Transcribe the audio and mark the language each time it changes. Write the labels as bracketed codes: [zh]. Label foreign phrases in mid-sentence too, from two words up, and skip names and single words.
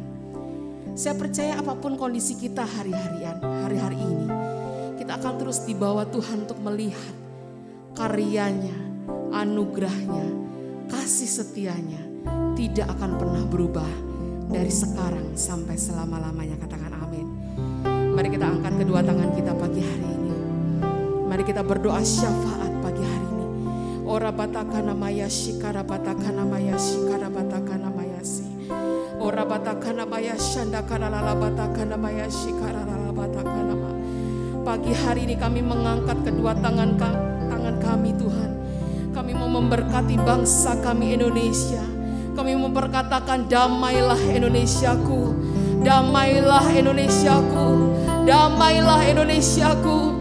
[id] Saya percaya apapun kondisi kita hari-hari ini, kita akan terus dibawa Tuhan untuk melihat karyanya, anugerahnya, kasih setianya tidak akan pernah berubah dari sekarang sampai selama-lamanya. Katakan amin. Mari kita angkat kedua tangan kita pagi hari ini. Mari kita berdoa syafaat pagi hari ini. Ora batakana maya shikara batakana maya shikara batakana maya si. Ora batakana maya shandakana lala batakana maya shikara lala batakana ma. Pagi hari ini kami mengangkat kedua tangan kami Tuhan. Kami mau memberkati bangsa kami Indonesia. Kami memperkatakan damailah Indonesiaku, damailah Indonesiaku, damailah Indonesiaku.